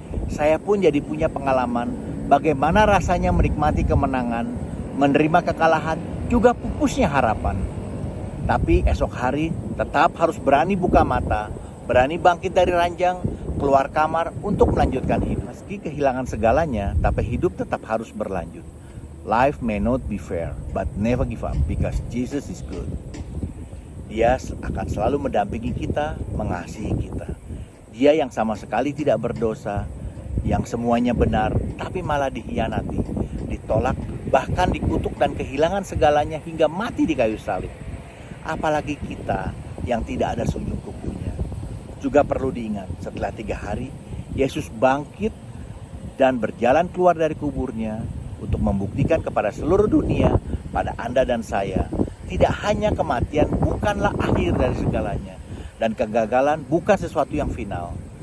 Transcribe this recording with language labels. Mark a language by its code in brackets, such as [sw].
[id] Saya pun jadi punya pengalaman bagaimana rasanya menikmati kemenangan, menerima kekalahan, juga pupusnya harapan. Tapi esok hari tetap harus berani buka mata, berani bangkit dari ranjang, keluar kamar untuk melanjutkan hidup. Meski kehilangan segalanya, tapi hidup tetap harus berlanjut. [en] Life may not be fair, but never give up because Jesus is good. [id] Dia akan selalu mendampingi kita, mengasihi kita. Dia yang sama sekali tidak berdosa, yang semuanya benar, tapi malah dikhianati, ditolak, bahkan dikutuk dan kehilangan segalanya hingga mati di kayu salib. Apalagi kita yang tidak ada sujung kukunya. Juga perlu diingat, setelah 3 hari, Yesus bangkit dan berjalan keluar dari kuburnya untuk membuktikan kepada seluruh dunia, pada Anda dan saya, tidak hanya kematian bukanlah akhir dari segalanya, dan kegagalan bukan sesuatu yang final.